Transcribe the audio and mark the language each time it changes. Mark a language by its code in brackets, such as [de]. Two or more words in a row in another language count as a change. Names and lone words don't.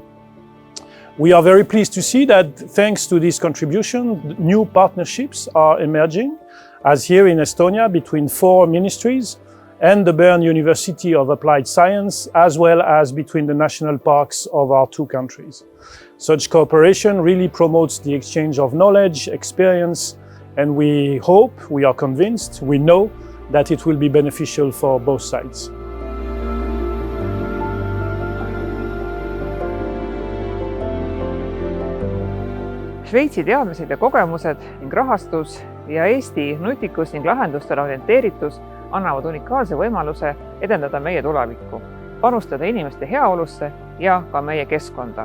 [en] We are very pleased to see that thanks to this contribution, new partnerships are emerging, as here in Estonia, between 4 ministries and the Bern University of Applied Science, as well as between the national parks of our 2 countries. Such cooperation really promotes the exchange of knowledge, experience, and we hope, we are convinced, we know that it will be beneficial for both sides. [et] Šveitsi teadmised ja kogemused ning rahastus ja Eesti nutikus ning lahendustele orienteeritus annavad unikaalse võimaluse edendada meie tulevikku, panustada inimeste heaolusse ja ka meie keskkonda.